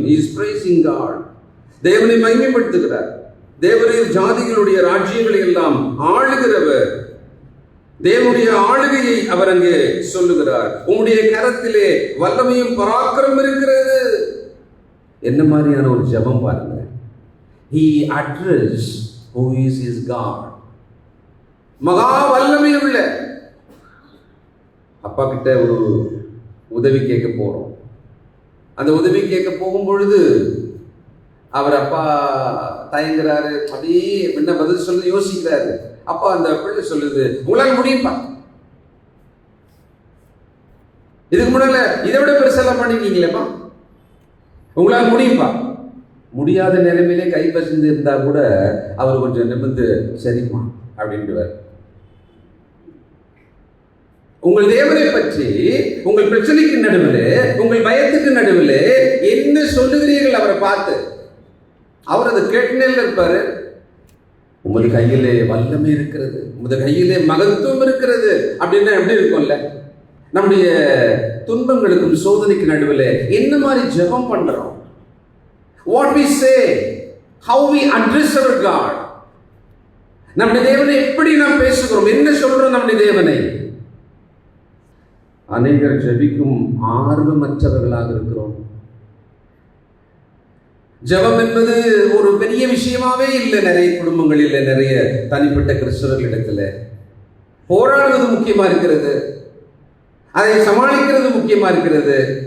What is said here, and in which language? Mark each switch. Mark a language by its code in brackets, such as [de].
[en] Is praising God. [ta] தேவனை மகிமைப்படுத்துகிறார். தேவரீர் ஜாதிகளுடைய ராஜ்யங்களை எல்லாம் ஆளுகிறவர். தேவனுடைய ஆளுகையை அவர் அங்கே சொல்லுகிறார். உம்முடைய கரத்திலே வல்லமையும் பராக்கிரமும் இருக்கிறது. என்ன மாதிரியான ஒரு ஜெபம் பாருங்க. [en] He addressed who is his God. [ta] மகா வல்லமை உள்ள அப்பா கிட்ட ஒரு உதவி கேட்க போறோம். அந்த உதவி கேட்க போகும் பொழுது அவர் அப்பா தயங்குறாரு, அப்படியே என்ன பதில் சொல்ல யோசிக்கிறாரு. அப்பா அந்த பிள்ளை சொல்லுது, உங்களால் முடியும்பா, இதுக்கு முன்னால இதை விட பெருசெல்லாம் பண்ணிருக்கீங்களேப்பா, உங்களால் முடியும்பா. முடியாத நிலைமையிலே கை பசிந்து இருந்தா கூட அவர் கொஞ்சம் நிமிர்ந்து சரிம்மா அப்படின்ட்டு. உங்கள் தேவனை பற்றி உங்கள் பிரச்சனைக்கு நடுவில், உங்கள் பயத்துக்கு நடுவில் என்ன சொல்லுகிறீர்கள் அவரை பார்த்து? அவர் அதை கேட்டுனே இருப்பாரு. உமது கையிலே வல்லமை இருக்கிறது, உமது கையிலே மகத்துவம் இருக்கிறது அப்படின்னா எப்படி இருக்கும்ல? நம்முடைய துன்பங்களுக்கும் சோதனைக்கு நடுவில் என்ன மாதிரி ஜெபம் பண்றோம்? [en] What we say, how we address our God. [ta] நம்முடைய தேவனை எப்படி நாம் பேசுகிறோம், என்ன சொல்றோம் நம்முடைய தேவனை? அநேகர் ஜெபிக்கும் ஆர்வமற்றவர்களாக இருக்கிறோம். ஜெபம் என்பது ஒரு பெரிய விஷயமாவே இல்லை. நிறைய குடும்பங்களில், நிறைய தனிப்பட்ட கிறிஸ்தவர்களிடத்துல போராடுவது முக்கியமா இருக்கிறது, அதை சமாளிக்கிறது முக்கியமா இருக்கிறது.